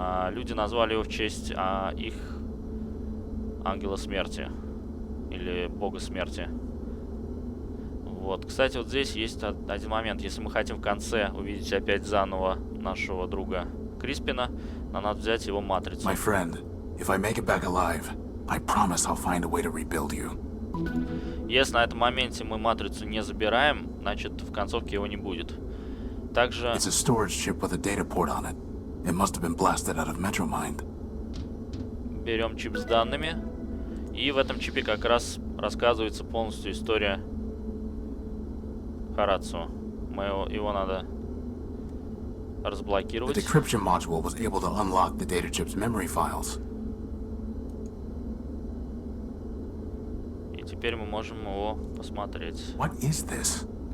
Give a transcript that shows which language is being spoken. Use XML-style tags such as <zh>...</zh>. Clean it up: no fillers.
<ru>Люди назвали его в честь их ангела смерти. Или бога смерти. Вот. Кстати, вот здесь есть один момент. Если мы хотим в конце увидеть опять заново нашего друга Криспина, нам надо взять его матрицу.</ru> <en>My friend, if I make it back alive, I promise I'll find a way to rebuild you.</en> <ru>Если на этом моменте мы матрицу не забираем, значит в концовке его не будет. Также...</ru> <en>It's a storage chip with a data port on it. It must have been blasted out of Metromind.</en> <ru>Берем чип с данными. И в этом чипе как раз рассказывается полностью история Харацу. Его надо разблокировать.</ru> <en>The decryption module was able to unlock the data chip's memory files.</en> <ru>И теперь мы можем его посмотреть.</ru> <en>What is this?</en>